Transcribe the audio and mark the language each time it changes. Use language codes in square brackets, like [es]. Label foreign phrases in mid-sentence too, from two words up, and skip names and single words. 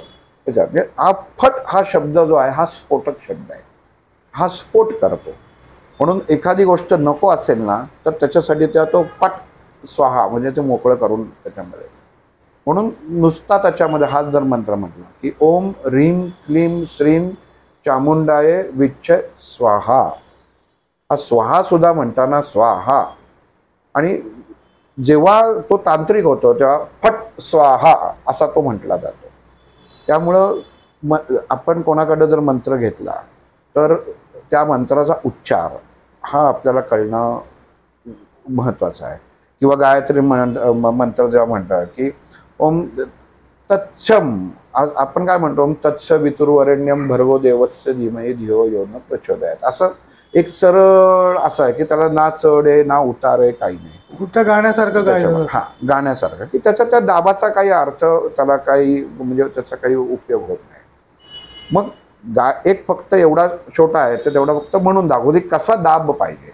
[mr] म्हणजे हा फट हा शब्द जो आहे हा स्फोटक शब्द आहे, हा स्फोट करतो. म्हणून एखादी गोष्ट नको असेल ना तर त्याच्यासाठी तो [sa] फट स्वाहा [mr] म्हणजे ते मोकळं करून त्याच्यामध्ये. म्हणून नुसता त्याच्यामध्ये हा जर मंत्र म्हटला की [sa] ओम ह्रीं क्लीं श्रीं चामुंडाय विच्छ स्वाहा, [mr] हा स्वाहा सुद्धा म्हणताना स्वाहा, आणि जेव्हा तो तांत्रिक होतो तेव्हा [sa] फट स्वाहा [mr] असा तो म्हटला जातो. त्यामुळं आपण कोणाकडे जर मंत्र घेतला तर त्या मंत्राचा उच्चार हा आपल्याला कळणं महत्त्वाचं आहे. किंवा गायत्री मंत्र जेव्हा म्हणतात की [sa] ओम तत्सम, [mr] आपण काय म्हणतो, [sa] ओम तत्स वितुर्वरेण्यम भर्गो देवस्य धीमहि धियो यो न प्रचोदयात, [mr] असं एक सरळ असं आहे की त्याला ना चढ आहे ना उतार आहे, काही नाही. कुठं गाण्यासारखं गायलं. हा, गाण्यासारखं, की त्याचा त्या दाबाचा काही अर्थ त्याला काही म्हणजे त्याचा काही उपयोग होत नाही. मग एक फक्त एवढा छोटा आहे तर तेवढा फक्त म्हणून दाखवू दे कसा दाब पाहिजे.